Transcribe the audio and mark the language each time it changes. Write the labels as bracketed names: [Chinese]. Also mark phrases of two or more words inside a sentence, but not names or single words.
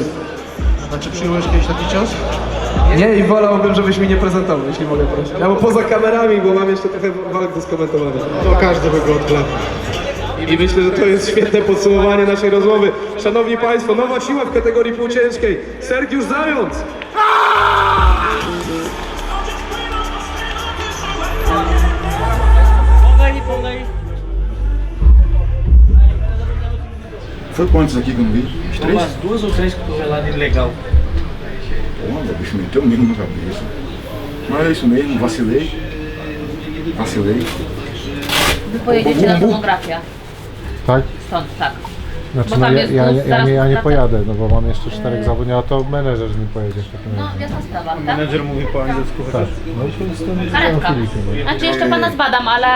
[Polish] Znaczy przyjąłeś kiedyś taki cios? Nie i wolałbym, żebyś mi nie prezentował, jeśli mogę prosić. Ja bo poza kamerami, bo mam jeszcze trochę walk do skomentowania. To każdy by go odklepał. I myślę, że to jest świetne podsumowanie naszej rozmowy. Szanowni Państwo, nowa siła w kategorii półciężkiej. Sergiusz Zając! [Portuguese] Foi quantos aqui que eu não vi? Uns 3? Umas 2 ou 3 cotoveladas legal. Pô, bicho, meteu mesmo na cabeça. Mas é isso mesmo, vacilei. Vacilei. [Polish] Wy pojedziecie na tomografię. Tak? Stąd, tak. Znaczy, Bo no, tam ja, jest ja, bus, ja, zaraz nie, ja nie wraca. pojadę, no bo mam jeszcze 4 zawodników, a to menedżer z nim pojedzie w takim No, razie. jasna sprawa, tak? Menedżer mówi po angielsku Tak, chociaż. no to z tym Karetka. Filipem. No. Znaczy jeszcze pana zbadam, ale...